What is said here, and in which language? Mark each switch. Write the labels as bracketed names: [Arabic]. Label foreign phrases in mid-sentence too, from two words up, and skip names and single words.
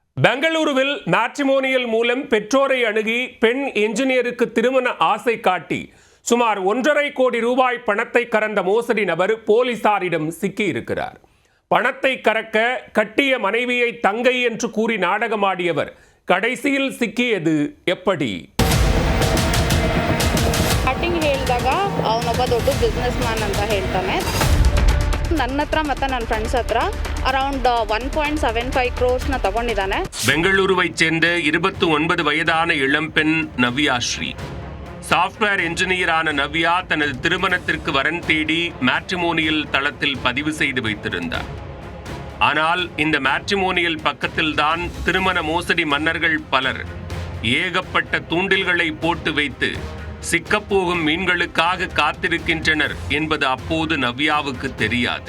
[Tamil] பெங்களூருவில் மேட்ரிமோனியல் மூலம் பெற்றோரை அணுகி பெண் என்ஜினியருக்கு திருமண ஆசை காட்டி சுமார் 1.5 கோடி ரூபாய் பணத்தை கறந்த மோசடி நபர் போலீசாரிடம் சிக்கியிருக்கிறார். பணத்தை கறக்க கட்டிய மனைவியை தங்கை என்று கூறி நாடகமாடியவர் கடைசியில் சிக்கியது எப்படி? [Kannada] ಸ್ಟಾರ್ಟಿಂಗ್ ಹೇಳಿದಾಗ ಅವನೊಬ್ಬ ದೊಡ್ಡ [English] business man [Kannada] ಅಂತ ಹೇಳ್ತಾನೆ. ನನ್ನ ಹತ್ರ ಮತ್ತು ನನ್ನ ಫ್ರೆಂಡ್ಸ್ ಹತ್ರ ಅರೌಂಡ್ 1.75 crores ತಗೊಂಡಿದ್ದಾನೆ. [Tamil] பெங்களூருவைச் சேர்ந்த 29 வயதான இளம்பெண் நவ்யா ஸ்ரீ. சாஃப்ட்வேர் என்ஜினியரான நவ்யா தனது திருமணத்திற்கு வரன் தேடி மேட்ரிமோனியல் தளத்தில் பதிவு செய்து வைத்திருந்தார். ஆனால் இந்த மேட்ரிமோனியல் பக்கத்தில்தான் திருமண மோசடி மன்னர்கள் பலர் ஏகப்பட்ட தூண்டில்களை போட்டு வைத்து சிக்கப்போகும் மீன்களுக்காக காத்திருக்கின்றனர் என்பது அப்போது நவ்யாவுக்கு தெரியாது.